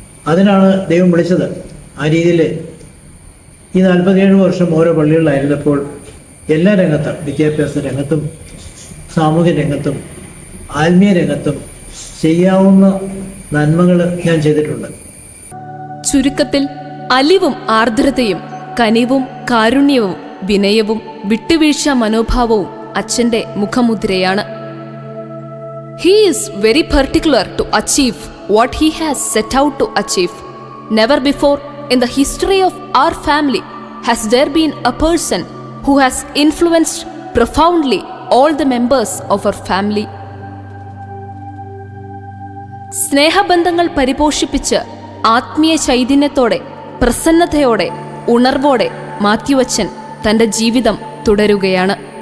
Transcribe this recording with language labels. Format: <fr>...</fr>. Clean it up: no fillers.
<ml>അതിനാണ് ദൈവം വിളിച്ചത്. ആ രീതിയിൽ ഈ 47 വർഷം ഓരോ പള്ളികളിലായിരുന്നപ്പോൾ എല്ലാ രംഗത്തും, വിദ്യാഭ്യാസ രംഗത്തും സാമൂഹ്യ രംഗത്തും ആത്മീയ രംഗത്തും ചെയ്യാവുന്ന നന്മകൾ ഞാൻ ചെയ്തിട്ടുണ്ട്. ചുരുക്കത്തിൽ അലിവും ആർദ്രതയും കനിവും കാരുണ്യവും വിനയവും വിട്ടുവീഴ്ച മനോഭാവവും അച്ഛൻ്റെ മുഖമുദ്രയാണ്.</ml> <en>He is very particular to achieve what he has set out to achieve. Never before in the history of our family has there been a person who has influenced profoundly all the members of our family.</en> <ml>സ്നേഹബന്ധങ്ങൾ പരിപോഷിപ്പിച്ച് ആത്മീയ ചൈതന്യത്തോടെ, പ്രസന്നതയോടെ, ഉണർവോടെ മാത്യുവച്ചൻ തൻ്റെ ജീവിതം തുടരുകയാണ്.</ml>